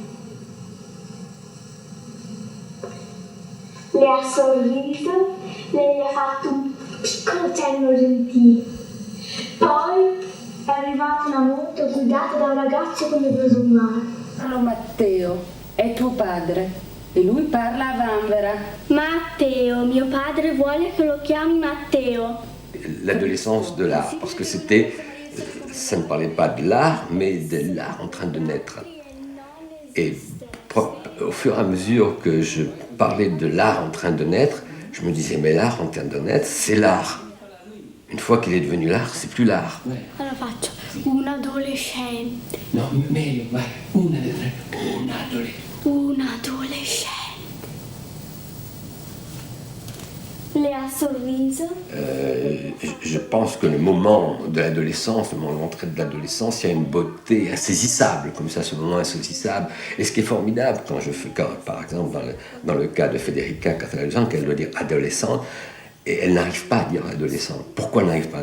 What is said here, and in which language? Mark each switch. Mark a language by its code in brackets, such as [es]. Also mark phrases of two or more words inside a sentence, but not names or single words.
[it] Le ha sorriso, lei gli ha fatto un piccolo cenno gentile. Poi è arrivata una moto guidata da un ragazzo con le blusumare. Carlo Matteo è tuo padre e lui parla a vanvera. Matteo, mio padre vuole che lo chiami Matteo. [fr] L'adolescence de l'art, parce que ça ne parlait pas de l'art, mais de l'art en train de naître. Et au fur et à mesure que je parlais de l'art en train de naître, je me disais, mais l'art en train de naître, c'est l'art. Une fois qu'il est devenu l'art, c'est plus l'art. [it] Allora faccio un adolescente. No, meglio, vai, un adolescente. Un adolescente. Le ha sorriso. [fr] Je pense que le moment de l'adolescence, le moment de l'entrée de l'adolescence, il y a une beauté insaisissable, comme ça, ce moment insaisissable. Et ce qui est formidable, par exemple, dans le cas de Federica, quand elle a 2 ans, qu'elle doit dire adolescente, et elle n'arrive pas à dire adolescente. Pourquoi elle n'arrive pas?